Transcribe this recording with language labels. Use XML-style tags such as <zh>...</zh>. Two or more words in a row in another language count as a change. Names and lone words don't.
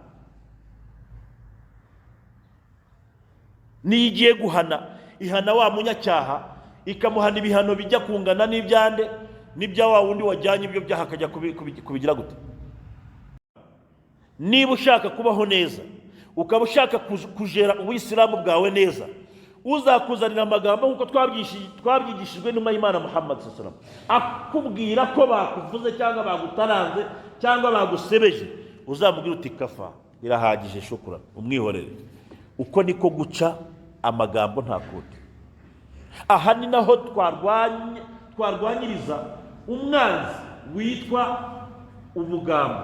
<rw>Niyo igiye guhana, ihana wa munyacyaha, ikamuhana ibihano bijya kungana n'ibya wa wundi wajyanye ibyo byaha akajya kubigira gute. Niba ushaka kubaho neza, ukaba ushaka kujera ubuyisilamu bwawe neza, uzakuzanira amagambo nk'uko twabyigishijwe n'intumwa y'Imana Muhammad</rw> <ar>صلى الله عليه وسلم,</ar> <rw>akubwira ko bakuvuze cyangwa bagutaranze cyangwa bagusebeje, uzamubwira uti kafa, birahagije, shukura, umwihorere. Uko niko guca amagambo nta kundi. Aha ni naho twarwanyiriza umwanzi witwa ubugambo.</rw>